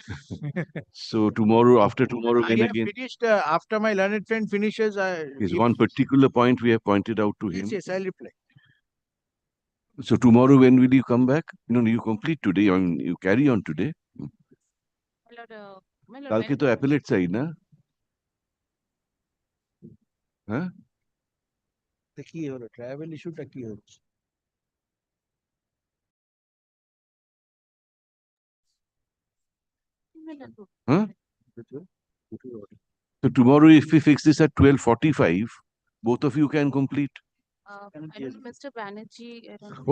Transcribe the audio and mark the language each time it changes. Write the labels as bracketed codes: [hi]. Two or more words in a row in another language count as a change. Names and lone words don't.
[en] so tomorrow, after tomorrow, I when have again finished after my learned friend finishes. is one particular point we have pointed out to him. Yes, I'll reply. So tomorrow, when will you come back? No, you complete today. I mean, you carry on today. my lord, [hi] कल के तो [en] appellate side [hi] ना? हाँ? [bn] তা কি হলো [en] travel issueটা [bn] কি হচ্ছে Huh? [en] So tomorrow, if we fix this at 12:45, both of you can complete. I don't know, Mr. Banerjee. I don't know.